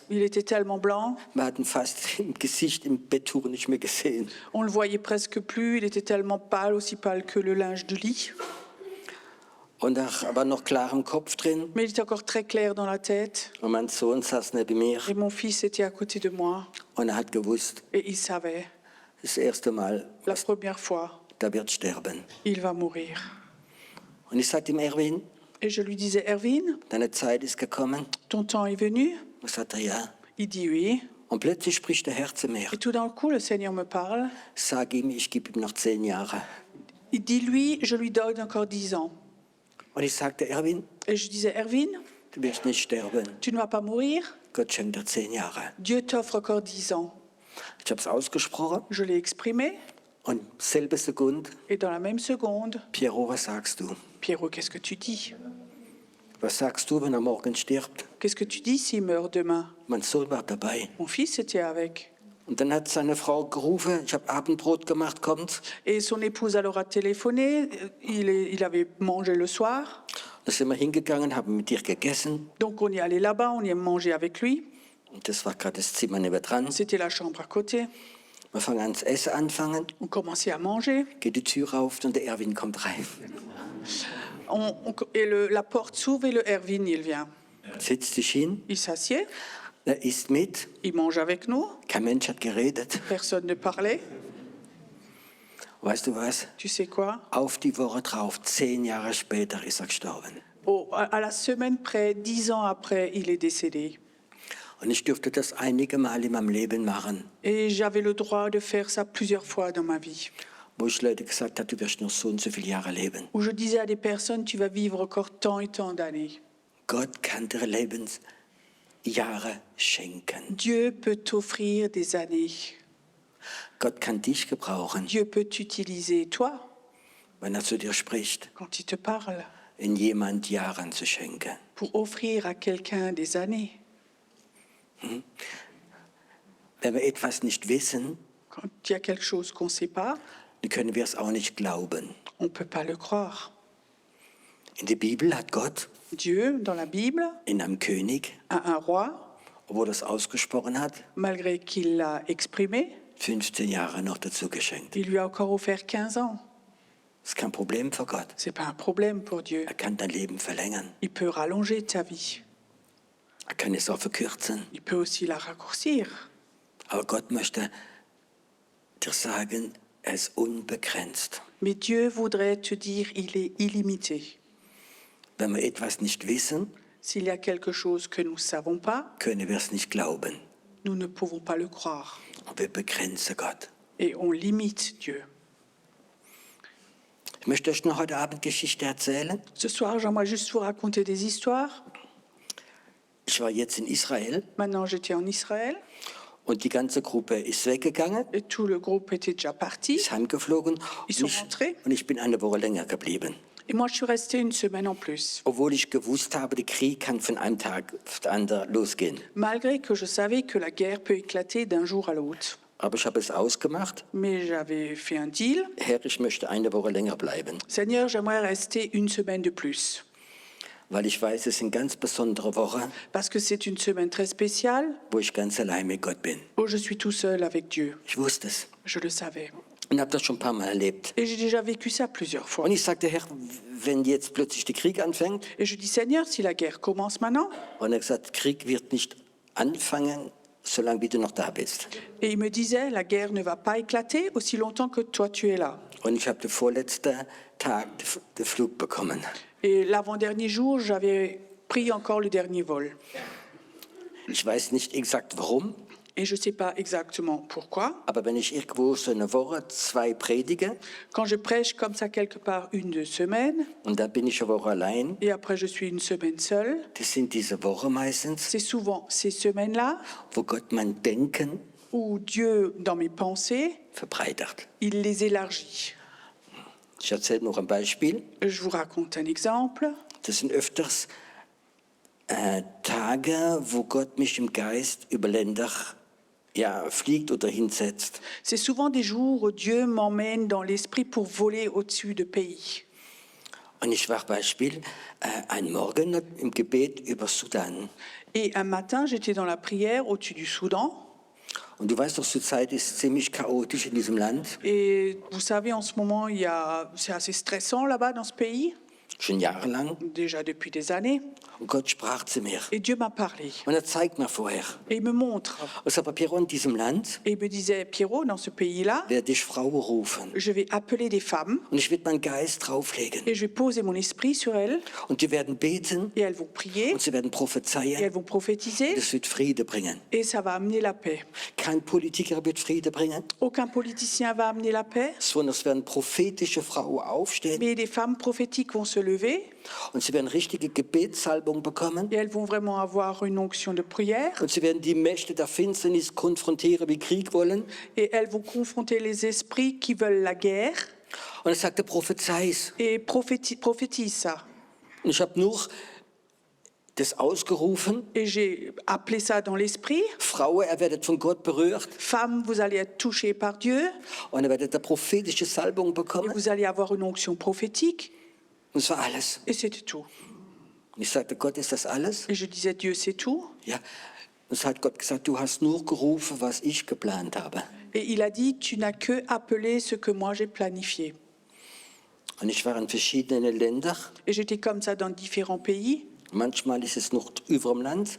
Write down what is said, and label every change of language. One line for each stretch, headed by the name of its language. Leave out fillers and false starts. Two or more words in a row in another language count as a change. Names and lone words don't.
French: Il était tellement blanc,
German: wir hatten fast im Gesicht, im Betttuch nicht mehr gesehen.
French: on le voyait presque plus. Il était tellement pâle, aussi pâle que le linge du lit.
German: Und er war noch klar im Kopf drin
French: Mais il était encore très clair dans la tête.
German: und mein Sohn saß neben mir
French: Et mon fils était à côté de moi.
German: und er hat gewusst,
French: Et il savait,
German: das erste Mal,
French: la première fois,
German: der wird sterben.
French: il va mourir.
German: Und ich sagte ihm, Erwin,
French: Et je lui disais, Erwin,
German: deine Zeit ist gekommen.
French: ton temps est venu?
German: Und sagt er, ja.
French: Il dit oui.
German: Und plötzlich spricht der Herr zu mir.
French: Et tout d'un coup, le Seigneur me parle.
German: Sag ihm, ich gebe ihm noch 10 Jahre.
French: Il dit, lui, je lui donne encore 10 ans.
German: Und ich sagte, Erwin,
French: Et je disais, Erwin,
German: du wirst nicht sterben.
French: tu ne vas pas mourir.
German: Gott schenkt dir 10 Jahre.
French: Dieu t'offre encore 10 ans.
German: Ich habe es ausgesprochen
French: Je l'ai exprimé.
German: und selbe Sekunde,
French: Et dans la même seconde,
German: Piero, was sagst du?
French: Pierrot, qu'est-ce que tu dis?
German: Was sagst du, wenn er morgen stirbt?
French: Qu'est-ce que tu dis s'il meurt demain?
German: Mein Sohn war dabei.
French: Mon fils était avec.
German: Und dann hat seine Frau gerufen, ich habe Abendbrot gemacht, kommt.
French: Et son épouse alors a téléphoné. Il avait mangé le soir.
German: Da sind wir hingegangen, haben mit ihr gegessen.
French: Donc on y allait là-bas, on y a mangé avec lui.
German: Und das war gerade das Zimmer nebendran.
French: C'était la chambre à côté.
German: Wir fangen an zu essen anfangen,
French: On commençait à manger.
German: geht die Tür auf und der Erwin kommt rein.
French: La porte s'ouvre et le Erwin, il vient.
German: Setzt sich hin,
French: Il s'assied,
German: er isst mit.
French: il mange avec nous.
German: Kein Mensch hat geredet.
French: Personne ne parlait.
German: Weißt du was?
French: Tu sais quoi?
German: Auf die Woche drauf, 10 Jahre später ist er gestorben.
French: À la semaine près, 10 ans après, il est décédé.
German: Und ich durfte das einige Mal in meinem Leben machen,
French: Et j'avais le droit de faire ça plusieurs fois dans ma vie.
German: wo ich Leute gesagt habe, du wirst noch so und so viele Jahre leben.
French: Où je disais à des personnes, tu vas vivre encore tant et tant d'années.
German: Gott kann dir Lebensjahre schenken.
French: Dieu peut t'offrir des années.
German: Gott kann dich gebrauchen,
French: Dieu peut t'utiliser, toi,
German: wenn er zu dir spricht,
French: quand il te parle,
German: in jemand Jahren zu schenken.
French: pour offrir à quelqu'un des années.
German: Wenn wir etwas nicht wissen,
French: Quand il y a quelque chose qu'on ne sait pas,
German: dann können wir es auch nicht glauben.
French: on ne peut pas le croire.
German: In der Bibel hat Gott
French: Dieu, dans la Bible,
German: in einem König,
French: a un roi,
German: obwohl er es ausgesprochen hat,
French: malgré qu'il l'a exprimé,
German: 15 Jahre noch dazu geschenkt.
French: il lui a encore offert 15 ans.
German: Das ist kein Problem für Gott.
French: Ce n'est pas un problème pour Dieu.
German: Er kann dein Leben verlängern.
French: Il peut rallonger ta vie.
German: Er kann es auch verkürzen.
French: Il peut aussi la raccourcir.
German: Aber Gott möchte dir sagen, er ist unbegrenzt.
French: Mais Dieu voudrait te dire, il est illimité.
German: Wenn wir etwas nicht wissen,
French: S'il y a quelque chose que nous ne savons pas,
German: können wir es nicht glauben.
French: nous ne pouvons pas le croire.
German: Und wir begrenzen Gott.
French: Et on limite Dieu.
German: Ich möchte euch noch heute Abend Geschichte erzählen.
French: Ce soir, j'aimerais juste vous raconter des histoires.
German: Ich war jetzt in Israel
French: Maintenant, j'étais en Israël
German: und die ganze Gruppe ist weggegangen,
French: et tout le groupe était déjà parti.
German: ist heimgeflogen
French: Ils sont rentrés.
German: und ich bin eine Woche länger geblieben.
French: Et moi, je suis restée une semaine en plus.
German: Obwohl ich gewusst habe, der Krieg kann von einem Tag auf den anderen losgehen.
French: Malgré que je savais que la guerre peut éclater d'un jour à l'autre.
German: Aber ich habe es ausgemacht.
French: Mais j'avais fait un deal.
German: Herr, ich möchte eine Woche länger bleiben.
French: Seigneur, j'aimerais rester une semaine de plus.
German: weil ich weiß, es sind ganz besondere Wochen,
French: parce que c'est une semaine très spéciale
German: wo ich ganz allein mit Gott bin.
French: où je suis tout seul avec Dieu.
German: Ich wusste es
French: Je le savais.
German: und habe das schon ein paar Mal erlebt.
French: Et j'ai déjà vécu ça plusieurs fois.
German: Und ich sagte, Herr, wenn jetzt plötzlich der Krieg anfängt,
French: Et je dis, Seigneur, si la guerre commence maintenant,
German: und er hat gesagt, Krieg wird nicht anfangen, solange wie du noch da bist.
French: et il me disait, la guerre ne va pas éclater aussi longtemps que toi tu es là.
German: Und ich habe den vorletzten Tag den Flug bekommen.
French: Et l'avant-dernier jour, j'avais pris encore le dernier vol.
German: Ich weiß nicht exakt warum,
French: Et je ne sais pas exactement pourquoi.
German: aber wenn ich irgendwo so eine Woche 2 predige
French: Quand je prêche comme ça quelque part 1-2 semaines,
German: und dann bin ich eine Woche allein,
French: et après je suis une semaine seule,
German: das sind diese Wochen meistens,
French: c'est souvent ces semaines-là
German: wo Gott mein Denken
French: où Dieu, dans mes pensées,
German: verbreitert.
French: il les élargit.
German: Ich erzähle noch ein Beispiel.
French: Je vous raconte un exemple.
German: Das sind öfters Tage, wo Gott mich im Geist über Länder fliegt oder hinsetzt.
French: C'est souvent des jours où Dieu m'emmène dans l'esprit pour voler au-dessus de pays.
German: Und ich war Beispiel ein Morgen im Gebet über Sudan.
French: Et un matin, j'étais dans la prière au-dessus du Soudan.
German: Und du weißt doch, zur Zeit ist ziemlich chaotisch in diesem Land,
French: Et vous savez, en ce moment, c'est assez stressant là-bas dans ce pays,
German: schon jahrelang.
French: déjà depuis des années.
German: Und Gott sprach zu mir.
French: Et Dieu m'a parlé.
German: Und er zeigt mir vorher.
French: Et il me montre.
German: Und sagt, Piero, in diesem Land
French: Et il me disait, Pierrot, dans ce pays-là,
German: werde ich Frauen rufen.
French: je vais appeler des femmes
German: Und ich werde meinen Geist drauflegen.
French: et je vais poser mon esprit sur elles
German: Und die werden beten
French: et elles vont prier
German: und sie werden
French: et
German: prophezeien.
French: elles vont prophétiser
German: Das wird Friede bringen.
French: et ça va amener la paix.
German: Kein Politiker wird Friede bringen,
French: Aucun politicien va amener la paix,
German: sondern es werden prophetische Frauen aufstehen
French: mais des femmes prophétiques vont se lever
German: und sie werden richtige Gebetssalbung bekommen.
French: et elles vont vraiment avoir une onction de prière
German: Und sie werden die Mächte der Finsternis konfrontieren, wie Krieg wollen.
French: et elles vont confronter les esprits qui veulent la guerre
German: Und er sagte, prophezeis.
French: et prophétisent ça.
German: Und ich habe nur das ausgerufen.
French: Et j'ai appelé ça dans l'esprit.
German: Frauen, ihr werdet von Gott berührt
French: Femmes, vous allez être touchées par Dieu
German: und ihr werdet eine prophetische Salbung
French: et
German: bekommen.
French: vous allez avoir une onction prophétique.
German: Und das war alles.
French: Et c'était tout.
German: Und ich sagte, Gott, ist das alles?
French: Et je disais, Dieu, c'est tout.
German: Ja. Und es hat Gott gesagt, du hast nur gerufen, was ich geplant habe.
French: Et il a dit, tu n'as que appelé ce que moi j'ai planifié.
German: Und ich war in verschiedenen Ländern.
French: Et j'étais comme ça dans différents pays.
German: Manchmal ist es noch über dem Land,